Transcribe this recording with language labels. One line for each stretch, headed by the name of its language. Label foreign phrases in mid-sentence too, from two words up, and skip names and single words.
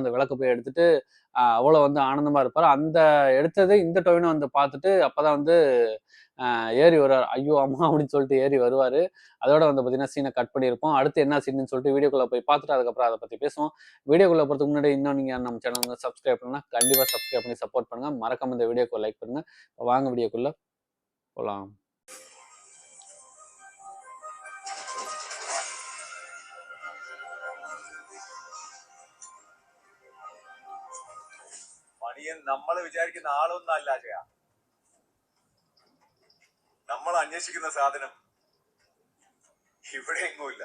Tamil: அந்த விளக்கு போய் எடுத்துட்டு அவ்வளோ வந்து ஆனந்தமா இருப்பாரு. அந்த எடுத்தது இந்த டொவினோ வந்து பார்த்துட்டு அப்பதான் வந்து ஏறி வருவார். ஐயோ அம்மா அப்படின்னு சொல்லிட்டு ஏறி வருவாரு. அதோட வந்து பார்த்தீங்கன்னா சீனை கட் பண்ணியிருப்போம். அடுத்து என்ன சீன்னு சொல்லிட்டு வீடியோக்குள்ள போய் பார்த்துட்டு அதுக்கப்புறம் அதை பத்தி பேசுவோம். வீடியோக்குள்ள போறதுக்கு முன்னாடி இன்னும் நீங்க நம்ம சேனல் வந்து சப்ஸ்கிரைப் பண்ணா கண்டிப்பா சப்ஸ்கிரைப் பண்ணி சப்போர்ட் பண்ணுங்க. மறக்காம இந்த வீடியோக்கு லைக் பண்ணுங்க. வாங்க வீடியோக்குள்ள போலாம்.
Malayalam: നമ്മള് വിചാരിക്കുന്ന ആളൊന്നും അല്ല അജയ. നമ്മൾ അന്വേഷിക്കുന്ന സാധനം ഇവിടെ എങ്ങുമില്ല.